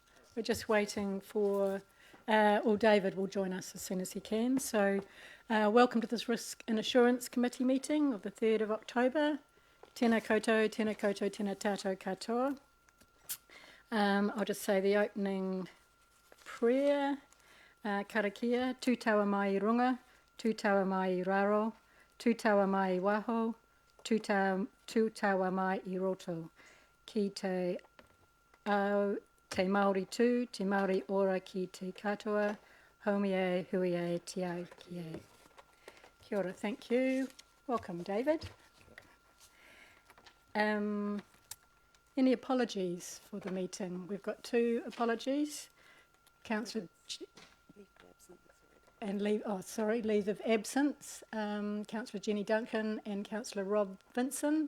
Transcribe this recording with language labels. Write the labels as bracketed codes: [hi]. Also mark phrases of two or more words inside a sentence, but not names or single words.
[en] We're just waiting for, David will join us as soon as he can. So welcome to this Risk and Assurance Committee meeting of the 3rd of October. [mi] Tēnā koutou, tēnā koutou, tēnā tātou katoa. [en] I'll just say the opening prayer. [mi] Karakia, tūtaua mai I runga, tūtaua mai I raro, tūtaua mai I waho, tūtaua mai I roto. Ki te au, te Māori tū, te Māori ora ki te katoa, haumi e, hui e, te au ki e. Kia ora, [en] thank you. Welcome, David. Any apologies for the meeting? We've got 2 apologies. Councillor and leave of absence. Councillor Jenny Duncan and Councillor Rob Vinson.